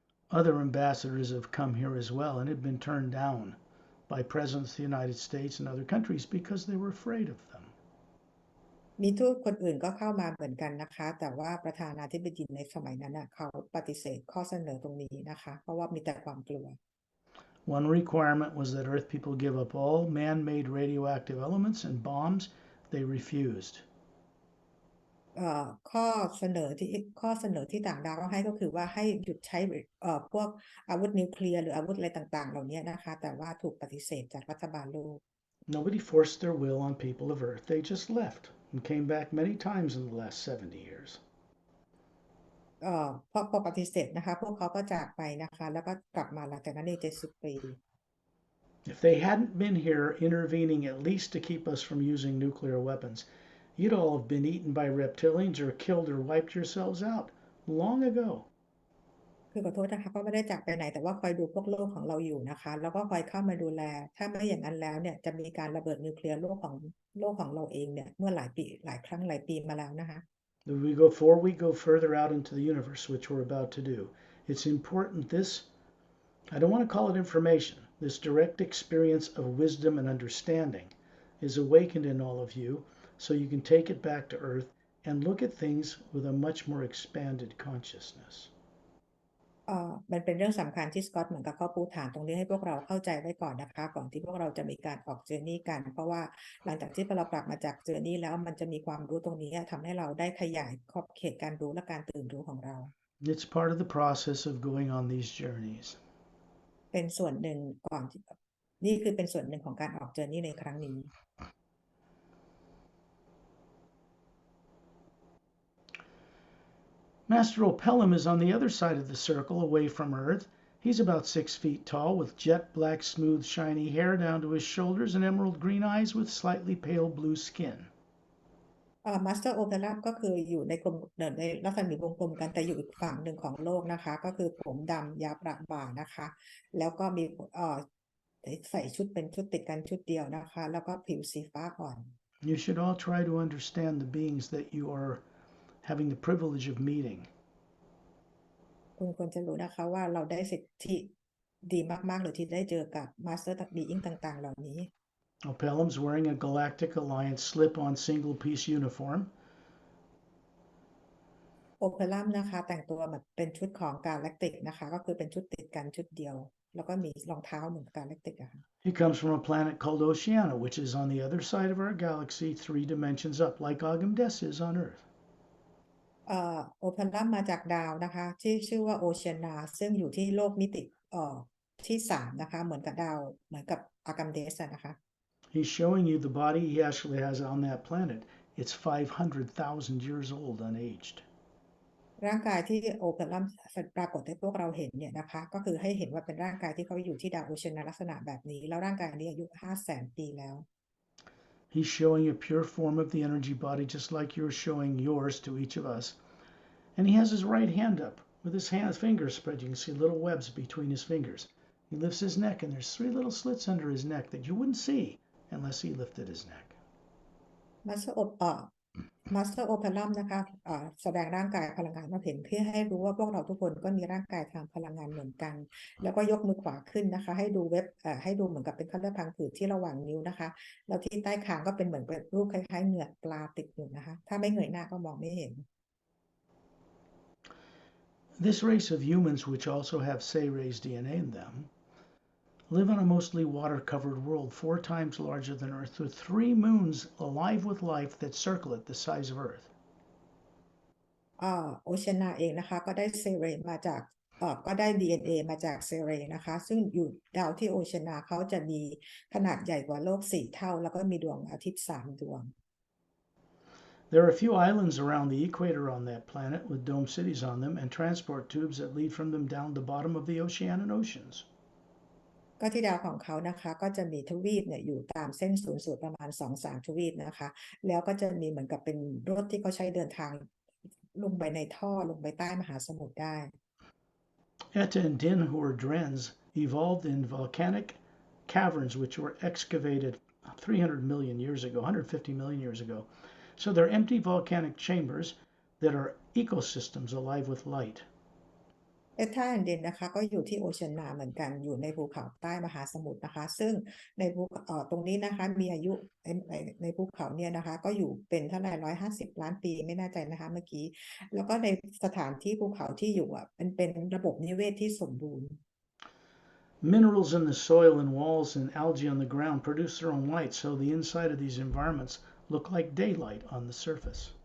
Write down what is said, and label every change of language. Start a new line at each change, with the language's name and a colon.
English: Other ambassadors have come here as well and have been turned down by presidents of the United States and other countries because they were afraid of them.
Thai: มีทูตคนอื่นก็เข้ามาเหมือนกันนะคะแต่ว่าประธานาธิบดีในสมัยนั้นเขาปฏิเสธข้อเสนอตรงนี้นะคะเพราะว่ามีแต่ความกลัว
English: One requirement was that Earth people give up all man-made radioactive elements and bombs. They refused.
Thai: ข้อเสนอที่ต่างดาวให้ก็คือว่าให้หยุดใช้พวกอาวุธนิวเคลียร์หรืออาวุธอะไรต่างๆเหล่านี้นะคะแต่ว่าถูกปฏิเสธจากรัฐบาลโลก
English: Nobody forced their will on people of Earth. They just left and came back many times in the last 70 years.
Thai: พอปฏิเสธนะคะพวกเขาก็จากไปนะคะแล้วก็กลับมาหลังจากนั้นใน70 ปี
English: If they hadn't been here intervening at least to keep us from using nuclear weapons, you'd all have been eaten by reptilians or killed or wiped yourselves out long ago.
Thai: คือขอโทษนะคะก็ไม่ได้จากไปไหนแต่ว่าคอยดูพวกโลกของเราอยู่นะคะแล้วก็คอยเข้ามาดูแลถ้าไม่อย่างนั้นแล้วเนี่ยจะมีการระเบิดนิวเคลียร์โลกของเราเองเนี่ยเมื่อหลายปีมาแล้วนะคะ
English: Before we go further out into the universe, which we're about to do, it's important I don't want to call it information, this direct experience of wisdom and understanding is awakened in all of you so you can take it back to Earth and look at things with a much more expanded consciousness.
Thai: มันเป็นเรื่องสำคัญที่สกอตเหมือนกับเขาปูฐานตรงนี้ให้พวกเราเข้าใจไว้ก่อนนะคะก่อนที่พวกเราจะมีการออกเจอร์นี่กันเพราะว่าหลังจากที่เรากลับมาจากเจอร์นี่แล้วมันจะมีความรู้ตรงนี้ทำให้เราได้ขยายขอบเขตการรู้และการตื่นรู้ของเรา
English: It's part of the process of going on these journeys.
Thai: เป็นส่วนหนึ่งนี่คือเป็นส่วนหนึ่งของการออกเจอร์นี่ในครั้งนี้
English: Master Opelum is on the other side of the circle, away from Earth. He's about 6 feet tall, with jet black, smooth, shiny hair down to his shoulders and emerald green eyes with slightly pale blue skin.
Thai: มาสเตอร์โอเปร่าก็คืออยู่ในกลมในลักษณะวงกลมกันแต่อยู่อีกฝั่งหนึ่งของโลกนะคะก็คือผมดำยาวประบ่านะคะแล้วก็มีใส่ชุดเป็นชุดติดกันชุดเดียวนะคะแล้วก็ผิวสีฟ้าอ่อน
English: You should all try to understand the beings that you are having the privilege of meeting.
Thai: คุณควรจะรู้นะคะว่าเราได้สิทธิดีมากๆเลยที่ได้เจอกับมาสเตอร์บีอิงต่างๆเหล่านี้
English: Opelum's wearing a Galactic Alliance slip-on single-piece uniform.
Thai: โอเปร่านะคะแต่งตัวแบบเป็นชุดของกาแล็กติกนะคะก็คือเป็นชุดติดกันชุดเดียวแล้วก็มีรองเท้าเหมือนกาแล็กติกอะค่ะ
English: He comes from a planet called Oceania, which is on the other side of our galaxy, 3 dimensions up, like Agamdes is on Earth.
Thai: โอเปร่ามาจากดาวนะคะที่ชื่อว่าโอเชียนาซึ่งอยู่ที่โลกมิติที่3นะคะเหมือนกับดาวเหมือนกับอากัมเดสนะคะ
English: He's showing you the body he actually has on that planet. It's 500,000 years old, unaged.
Thai: ร่างกายที่โอเปร่าปรากฏให้พวกเราเห็นเนี่ยนะคะก็คือให้เห็นว่าเป็นร่างกายที่เขาอยู่ที่ดาวโอเชียนาลักษณะแบบนี้แล้วร่างกายนี้อายุ500,000 ปีแล้ว
English: He's showing a pure form of the energy body, just like you're showing yours to each of us. And he has his right hand up with his fingers spread. You can see little webs between his fingers. He lifts his neck, and there's 3 little slits under his neck that you wouldn't see unless he lifted his neck.
Thai: มาสเตอร์มาสเตอร์โอเปรัมนะคะแสดงร่างกายพลังงานมาเห็นเพื่อให้รู้ว่าพวกเราทุกคนก็มีร่างกายทางพลังงานเหมือนกันแล้วก็ยกมือขวาขึ้นนะคะให้ดูให้ดูเหมือนกับเป็นขั้นเลือดพังผืดที่ระหว่างนิ้วนะคะแล้วที่ใต้คางก็เป็นเหมือนเป็นรูปคล้ายๆเหงือกปลาติดอยู่นะคะถ้าไม่เงยหน้าก็มองไม่เห็น
English: This race of humans, which also have Say-Rays DNA in them, live on a mostly water-covered world 4 times larger than Earth, with 3 moons alive with life that circle it the size of Earth.
Thai: โอเชียนาเองนะคะก็ได้เซเรมาจากก็ได้ DNA มาจากเซเรนะคะซึ่งอยู่ดาวที่โอเชียนาเขาจะมีขนาดใหญ่กว่าโลก4 เท่าแล้วก็มีดวงอาทิตย์3 ดวง
English: There are a few islands around the equator on that planet with dome cities on them and transport tubes that lead from them down the bottom of the ocean and oceans.
Thai: ก็ที่ดาวของเขานะคะก็จะมีทวีปเนี่ยอยู่ตามเส้นศูนย์สูตรประมาณ 2-3 ทวีปนะคะแล้วก็จะมีเหมือนกับเป็นรถที่เขาใช้เดินทางลงไปในท่อลงไปใต้มหาสมุทรได้
English: Etta and Din, who are Drens, evolved in volcanic caverns which were excavated 300 million years ago, 150 million years ago. So they're empty volcanic chambers that are ecosystems alive with light.
Thai: เอท่าแอนเดนนะคะก็อยู่ที่โอเชียนาเหมือนกันอยู่ในภูเขาใต้มหาสมุทรนะคะซึ่งในภูตรงนี้นะคะมีอายุในภูเขาเนี่ยนะคะก็อยู่เป็นเท่าไหร่150 ล้านปีไม่แน่ใจนะคะเมื่อกี้แล้วก็ในสถานที่ภูเขาที่อยู่เป็นระบบนิเวศที่สมบูรณ์
English: Minerals in the soil and walls and algae on the ground produce their own light, so the inside of these environments look like daylight on the surface.